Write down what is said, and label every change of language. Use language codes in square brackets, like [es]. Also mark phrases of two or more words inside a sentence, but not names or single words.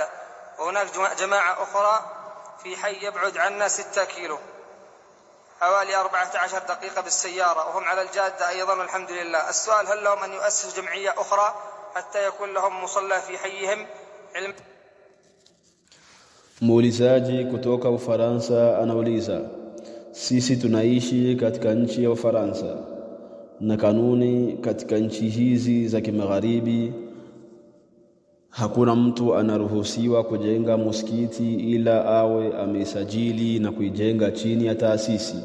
[ar] وهناك جماعة أخرى في حي يبعد عنا 6 كيلو، حوالي 14 دقيقة بالسيارة، وهم على الجادة أيضا والحمد لله. السؤال: هل لهم أن يؤسس جمعية أخرى حتى يكون لهم مصلى في حيهم؟ علم. [sw] Muulizaji kutoka Ufaransa anauliza: sisi tunaishi katika nchi ya Ufaransa, na kanuni katika nchi hizi za kimagharibi hakuna mtu anaruhusiwa kujenga msikiti ila awe amesajili na kuijenga chini ya taasisi.